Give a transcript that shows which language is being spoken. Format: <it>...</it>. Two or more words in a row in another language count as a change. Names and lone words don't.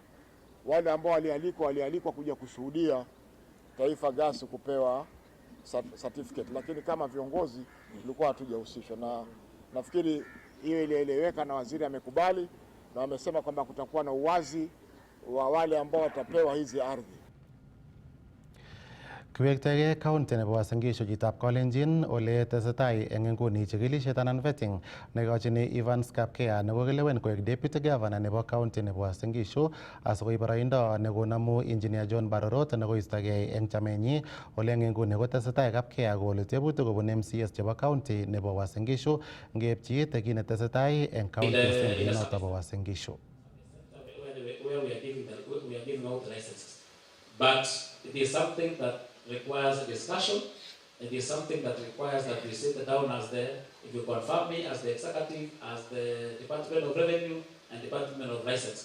<sw>Wale ambao walialikwa kuja kushuhudia Taifa Gas kupewa certificate, lakini kama viongozi tulikuwa hatujahusishwa, na nafikiri hiyo ilieleweka na waziri amekubali na wamesema kwamba kutakuwa na uwazi wa wale ambao watapewa hizi ardhi.</sw> <kln>Kiwektagei county nebo Uasin Gishu chitab Kalenjin ole tesetai eng nguni chikilisiet anan vetting neikochini Evans Kapkea nekokilewen koek</kln> <en>deputy governor</en> <kln>nebo county nebo Uasin Gishu asikoib boroindo nekonamu engineer John Barorot nekoistogei eng chamenyi ole eng nguni kotesetai Kapkea kole tebutik kobun MCS chebo county nebo Uasin Gishu ngeipchi kit netesetai eng</kln> <en>county assembly</en> <kln>noto bo Uasin Gishu.</kln> <en>Where we are giving out licenses, but it is something that requires a discussion. It is something that requires that we sit down as if you confirm me as the executive, as the Department of Revenue and Department of License.</en>